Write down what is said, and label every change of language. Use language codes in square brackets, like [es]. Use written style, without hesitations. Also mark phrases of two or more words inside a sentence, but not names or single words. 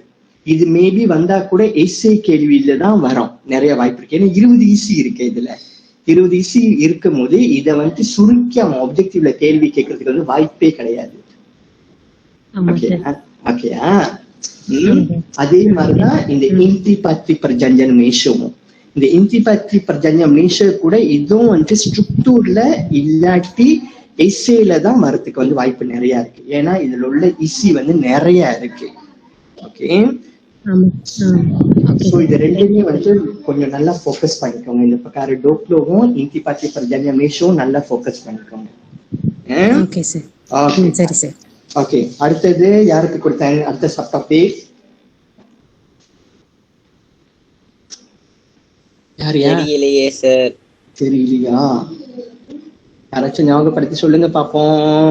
[ta] இது மேபி வந்தா கூட எஸ்ஏ கேள்வியில தான் வரும் நிறைய வாய்ப்பு இருக்கு. ஏன்னா 20 ஈஸி இருக்கு. இதுல 20 ஈஸி இருக்கும் போது இதை வந்துட்டு சுருக்கி அவன் ஆப்ஜெக்டிவ்ல கேள்வி கேட்கறதுக்கு வந்து வாய்ப்பே கிடையாது. ஓகேயா? அதே மாதிரிதான் இந்த [ms] intipati perjanjian Malaysia. [ta] இந்த [ms] intipati perjanjian Malaysia [ta] கூட இதுவும் வந்துட்டு ஸ்ட்ரக்சர்ல இல்லாட்டி எஸ்ஏல தான் வரத்துக்கு வந்து வாய்ப்பு நிறைய இருக்கு. ஏன்னா இதுல உள்ள இசி வந்து நிறைய இருக்கு. [en] okay, so [ta] இது ரெண்டுமே வந்து கொஞ்சம் நல்லா ஃபோக்கஸ் பண்ணிக்கோங்க. இந்த perkara 20வும் [ms] intipati perjanjian Malaysia [ta] நல்லா ஃபோக்கஸ் பண்ணிக்கோங்க. ஓகே சார். ஓகே சரி சார். ஓகே, அடுத்தது யாருக்கு கொடுத்தாங்க? அடுத்த [en] sub topic [ta] தெரியலையே சார். தெரியலையா? யாராச்சும் ஞாபகப்படுத்தி சொல்லுங்க பாப்போம்.